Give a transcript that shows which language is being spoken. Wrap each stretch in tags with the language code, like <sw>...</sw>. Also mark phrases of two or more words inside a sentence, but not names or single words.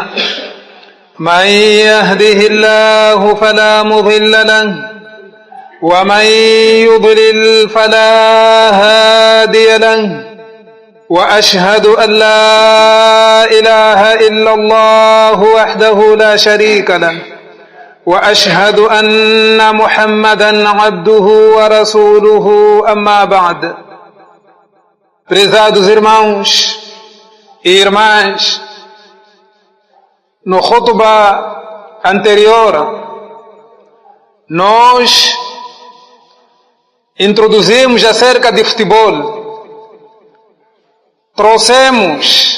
<ar>من يهده الله فلا مضل له ومن يضلل فلا هادي له وأشهد أن لا إله إلا الله وحده لا شريك له وأشهد أن محمدا عبده ورسوله أما بعد.</ar> <pt>Prezados irmãos e irmãs, no khutbah anterior, nós introduzimos acerca de futebol, trouxemos</pt>